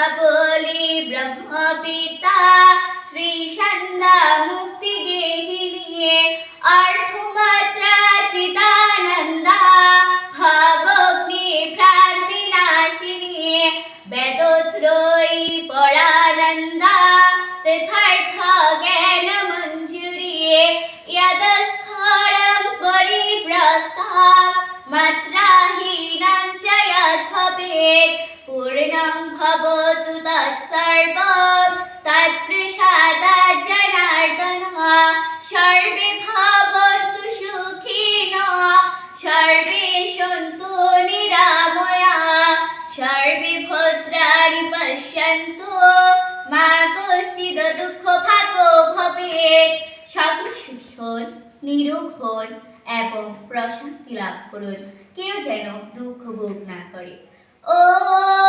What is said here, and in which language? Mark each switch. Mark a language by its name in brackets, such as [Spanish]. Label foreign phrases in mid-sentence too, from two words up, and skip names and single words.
[Sanskrit] বলি ব্রহ্মপিতা ত্রিসন্ধ্যা মুক্তি গেহিনী অর্থমাত্রা চিদানন্দা ভাবগ্নি ভ্রান্তি নাশিনী বেদত্রয়ী পরানন্দা তথার্থ জ্ঞান মঞ্জুরি यदस्खलनं परिप्रस्थं मात्राहीनं च यद्भवेत् पूर्णं भवतु तत्सर्वं तत्प्रसादात् जनार्दनः। सर्वे भवन्तु सुखिनः सर्वे सन्तु निरामयाः सर्वे भद्राणि पश्यन्तु मा कश्चित् दुःखभाग्यो भवेत्। [Bangla] সকল সুখী হন, নিরোগ হন এবং প্রশান্তি লাভ করুন, কেউ যেন দুঃখ ভোগ না করে। ও